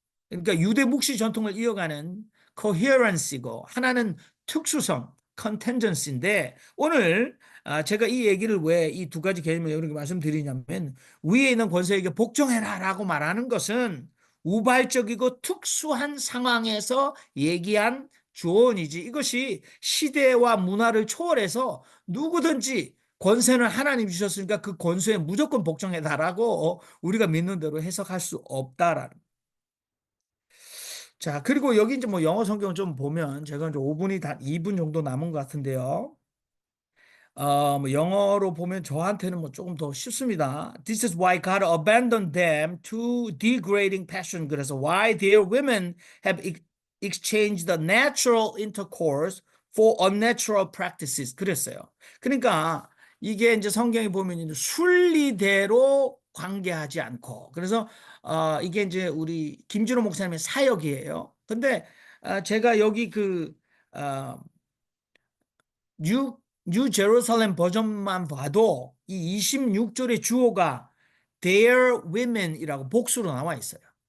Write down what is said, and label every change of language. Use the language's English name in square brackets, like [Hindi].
[Korean] 그러니까 유대 묵시 전통을 이어가는 coherency고 하나는 특수성, contingency인데 오늘 제가 이 얘기를 왜 이 두 가지 개념을 이렇게 말씀드리냐면 위에 있는 권세에게 복종해라라고 말하는 것은 우발적이고 특수한 상황에서 얘기한 조언이지 이것이 시대와 문화를 초월해서 누구든지 권세는 하나님 주셨으니까 그 권세에 무조건 복종해달라고 우리가 믿는 대로 해석할 수 없다라는. 자, 그리고 여기 이제 뭐 영어 성경 좀 보면 제가 이제 5분이 다 2분 정도 남은 것 같은데요. 뭐 영어로 보면 저한테는 뭐 조금 더 쉽습니다. [English] This is why God abandoned them to degrading passion. [Korean] 그래서 [English] why their women have exchanged the natural intercourse for unnatural practices. [Korean] 그랬어요. 그러니까 이게 이제 성경에 보면 이제 순리대로 관계하지 않고 그래서 이게 이제 우리 김준호 목사님의 사역이에요. 근데 제가 여기 어, 뉴 제루살렘 버전만 봐도 이 26절의 주어가 [English] their women [Korean] 이라고 복수로 나와 있어요.